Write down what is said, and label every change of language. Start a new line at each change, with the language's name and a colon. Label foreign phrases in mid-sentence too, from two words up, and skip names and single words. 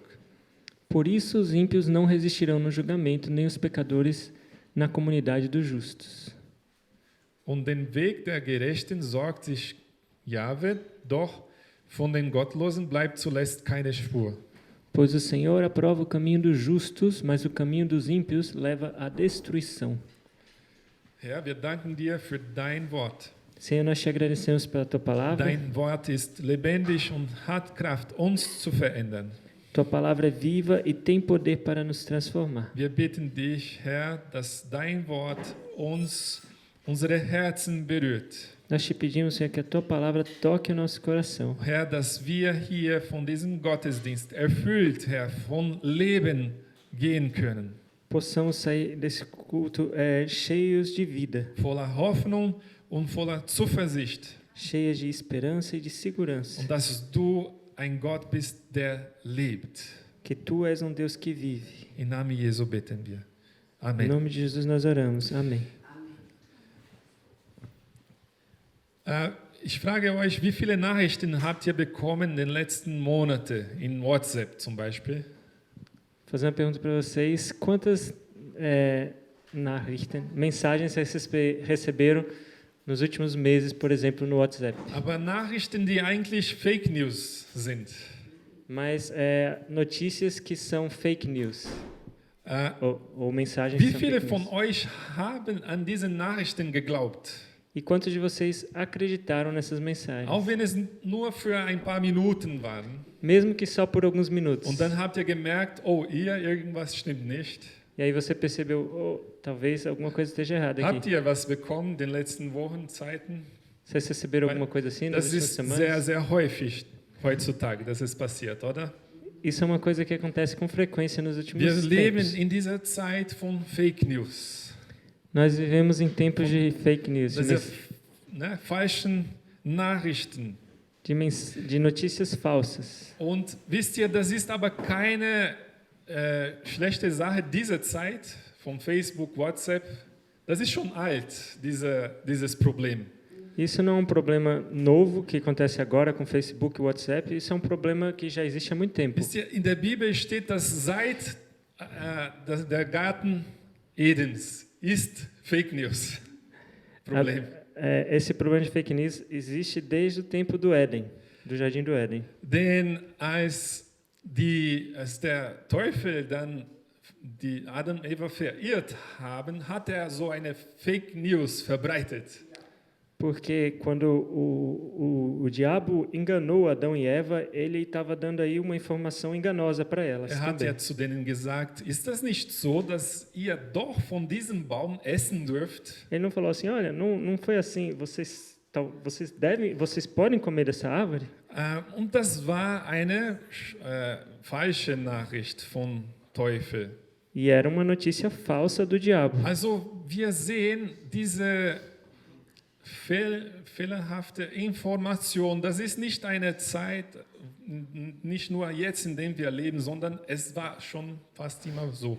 Portuguese: Por isso os ímpios não resistirão no julgamento, nem os pecadores na comunidade dos justos.
German: Und den Weg der Gerechten sorgt sich Jahwe, doch von den Gottlosen bleibt zuletzt keine Spur.
Portuguese: Pois o Senhor aprova o caminho dos justos, mas o caminho dos ímpios leva à destruição.
German: Herr, wir danken dir für dein Wort.
Portuguese: Senhor, nós te agradecemos pela tua palavra.
German: Dein Wort ist lebendig und hat Kraft, uns zu verändern.
Portuguese: Tua palavra é viva e tem poder para nos transformar.
German: Wir bitten dich, Herr, dass dein Wort unsere Herzen berührt.
Portuguese: Nós te pedimos, Senhor, que a tua palavra toque o nosso coração.
German: Herr, dass wir hier von diesem Gottesdienst erfüllt, Herr, von Leben gehen können.
Portuguese: Possamos sair desse culto cheios de vida,
German: Voller Hoffnung und voller Zuversicht.
Portuguese: cheias de esperança e de segurança.
German: Und dass du ein Gott bist, der lebt.
Portuguese: Que tu és um Deus que vive.
German: Im Namen Jesu beten wir.
Portuguese: Em
German: Amen.
Portuguese: nome de Jesus nós oramos. Amém.
German: Ich frage euch, wie viele Nachrichten habt ihr bekommen in den letzten Monaten in WhatsApp zum Beispiel?
Portuguese: Vou fazer uma pergunta para vocês. Quantas mensagens vocês receberam nos últimos meses, por exemplo, no WhatsApp?
German: Aber Nachrichten, die eigentlich
English: Fake News
German: sind.
Portuguese: Mas notícias que são
English: fake news. Äh,
Portuguese: Ou mensagens
German: Wie
Portuguese: que são
German: viele
Portuguese: fake
German: von
Portuguese: news.
German: euch haben an diese Nachrichten geglaubt?
Portuguese: E quantos de vocês acreditaram nessas mensagens?
German: Auch wenn es nur für ein paar Minuten waren.
Portuguese: Mesmo que só por alguns minutos.
German: Und dann habt ihr gemerkt, oh, irgendwas stimmt nicht.
Portuguese: E aí você percebeu, talvez alguma coisa esteja errada
German: Habt
Portuguese: aqui.
German: ihr was bekommen in den letzten Wochen, Zeiten?
Portuguese: Vocês receberam alguma coisa assim nas
German: Das
Portuguese: últimas
German: ist
Portuguese: semanas?
German: sehr, sehr häufig heutzutage, dass es passiert, oder?
Portuguese: Isso é uma coisa que acontece com frequência nos últimos
German: Wir leben
Portuguese: tempos.
German: in dieser Zeit von
English: Fake News.
Portuguese: Nós vivemos em tempos de
English: fake news,
German: Diese falschen Nachrichten.
Portuguese: de notícias falsas.
German: Und wisst ihr, das ist aber keine schlechte Sache dieser Zeit von Facebook, WhatsApp. Das ist schon alt, dieses Problem.
Portuguese: Isso não é um problema novo que acontece agora com Facebook e WhatsApp, isso é um problema que já existe há muito tempo.
German: Wisst ihr, in der Bibel steht, dass seit der Garten Edens ist
English: Fake News.
German: Problem.
Portuguese: Esse problema de
English: fake news
Portuguese: existe desde o tempo do Éden, do Jardim do Éden.
German: Denn als der Teufel dann die Adam und Eva verirrt haben, hat er so eine
English: Fake News
German: verbreitet.
Portuguese: Porque quando o diabo enganou Adão e Eva, ele estava dando aí uma informação enganosa para elas
German: Er hat
Portuguese: também.
German: ja zu denen gesagt, ist das nicht so, dass ihr doch von diesem Baum essen dürft?
Portuguese: Ele não falou assim, olha, não foi assim, vocês podem comer dessa árvore?
German: Und das war eine falsche Nachricht vom Teufel.
Portuguese: E era uma notícia falsa do diabo.
German: Also wir sehen diese fehlerhafte Information, das ist nicht eine Zeit, nicht nur jetzt, in dem wir leben, sondern es war schon fast immer so.